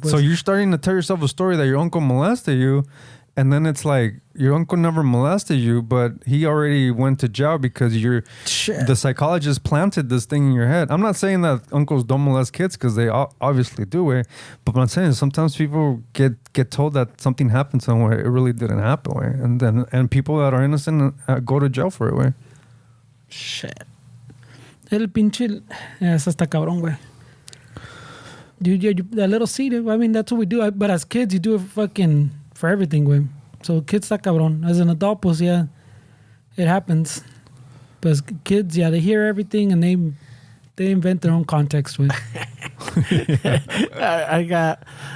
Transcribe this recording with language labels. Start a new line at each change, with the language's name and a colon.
English: So you're starting to tell yourself a story that your uncle molested you, and then it's like your uncle never molested you, but he already went to jail because the psychologist planted this thing in your head. I'm not saying that uncles don't molest kids because they obviously do it, but what I'm saying is sometimes people get told that something happened somewhere it really didn't happen, way, and people that are innocent go to jail for it, way. Shit.
Spanish: El pinche, eso está cabrón, güey.
English: You a little seed. I mean, that's what we do. But as kids, you do it fucking for everything, güey. So kids está cabrón. As an adult, pues yeah, it happens. But as kids, yeah, they hear everything and they invent their own context, güey.